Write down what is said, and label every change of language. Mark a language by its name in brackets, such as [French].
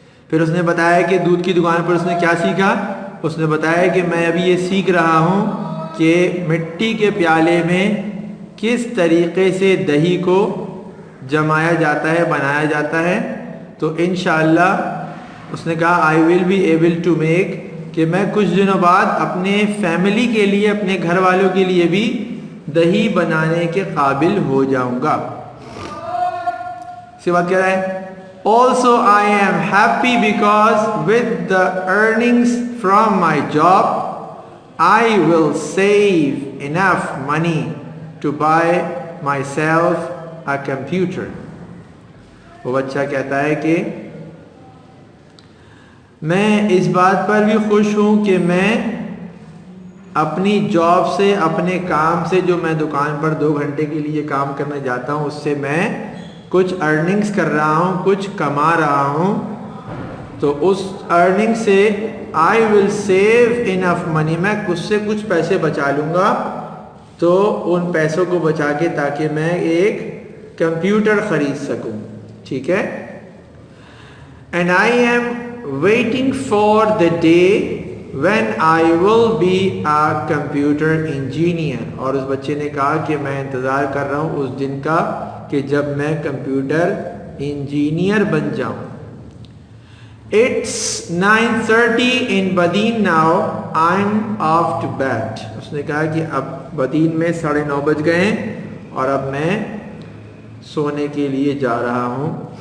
[Urdu] پھر اس نے بتایا کہ دودھ کی دکان پر اس نے کیا سیکھا، اس نے بتایا کہ میں ابھی یہ سیکھ رہا ہوں کہ مٹی کے پیالے میں کس طریقے سے دہی کو جمایا جاتا ہے، بنایا جاتا ہے۔ تو انشاءاللہ اس نے کہا [English] I will be able to make, [Urdu] کہ میں کچھ دنوں بعد اپنے فیملی کے لیے، اپنے گھر والوں کے لیے بھی دہی بنانے کے قابل ہو جاؤں گا. اس کے بعد کہہ رہا ہے [English] also I am happy because with the earnings from my job I will save enough money to buy myself a computer. [Urdu] وہ بچہ کہتا ہے کہ میں اس بات پر بھی خوش ہوں کہ میں اپنی جاب سے, اپنے کام سے, جو میں دکان پر 2 گھنٹے کے لیے کام کرنے جاتا ہوں, اس سے میں کچھ ارننگز کر رہا ہوں, کچھ کما رہا ہوں, تو اس ارننگ سے [English] I will save enough money, [Urdu] میں اس سے کچھ پیسے بچا لوں گا, تو ان پیسوں کو بچا کے تاکہ میں ایک کمپیوٹر خرید سکوں. ٹھیک ہے. [English] and I am waiting for the day when I will be a computer engineer. [Urdu] اور اس بچے نے کہا کہ میں انتظار کر رہا ہوں اس دن کا کہ جب میں کمپیوٹر انجینئر بن جاؤں. [English] It's 9:30 in Badin now. I'm off to bed. [Urdu] اس نے کہا کہ اب بدین میں 9:30 بج گئے ہیں اور اب میں سونے کے لیے جا رہا ہوں.